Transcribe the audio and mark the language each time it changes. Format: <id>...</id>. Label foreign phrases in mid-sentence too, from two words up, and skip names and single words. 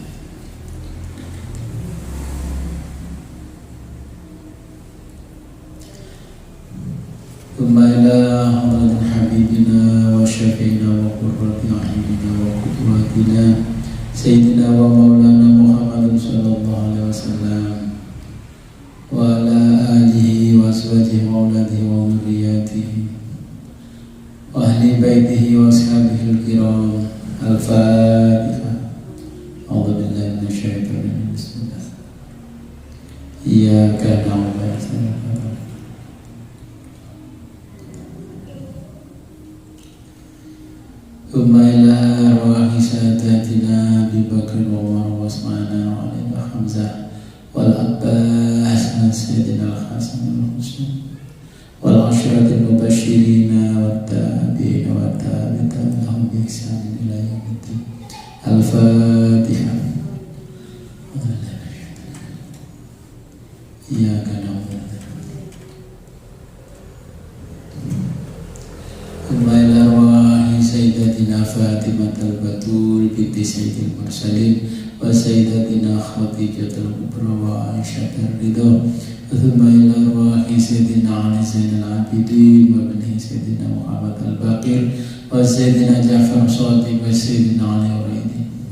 <ar>إلى حضرة حبيبنا وشفيعنا وقرة أعيننا وقدوتنا سيدنا ومولانا محمد صلى الله عليه وسلم وعلى آله وأصحابه وأولاده وذريته وأهل بيته وأصحابه الكرام. Al-Fatihah. أعوذ بالله من الشيطان الرجيم. إياك نعبد وإياك نستعين. إلى أرواح سادتنا أبي بكر وعمر وعثمان وعلي وحمزة والعباس وسيدنا الحسن والحسين والعشرة المبشرين والتابعين وتابعين لهم بإحسان إلى يوم الدين. الفاتحة. إياك نعبد وإياك سيدتنا فاطمة البتول بنت سيد المرسلين وسيدتنا خديجة الكبرى وعائشة رضى. ثم إلى أرواح سيدنا علي زين العابدين وبني سيدنا محمد الباقر وسيدنا جعفر صادق وسيدنا علي العريضي.</ar>